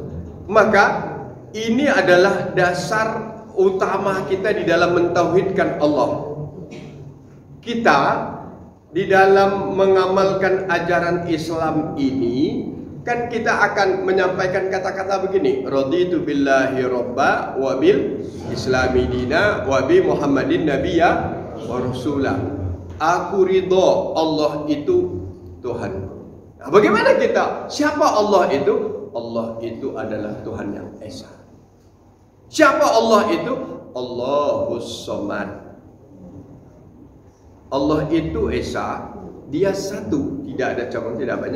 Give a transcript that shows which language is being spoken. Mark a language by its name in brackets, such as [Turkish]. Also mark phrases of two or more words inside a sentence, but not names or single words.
[Indonesian] Maka ini adalah dasar utama kita di dalam mentauhidkan Allah. Kita di dalam mengamalkan ajaran Islam ini kan kita akan menyampaikan kata-kata begini, [Arabic] رضيت بالله ربا وبالإسلام دينا وبمحمد نبيا ورسوله. [Indonesian] Aku ridho Allah itu Tuhan. Nah, bagaimana kita? Siapa Allah itu? Allah itu adalah Tuhan yang esa. Siapa Allah itu? [Arabic] الله الصمد. [Indonesian] Allah itu esa, dia satu, tidak ada cabang, tidak banyak.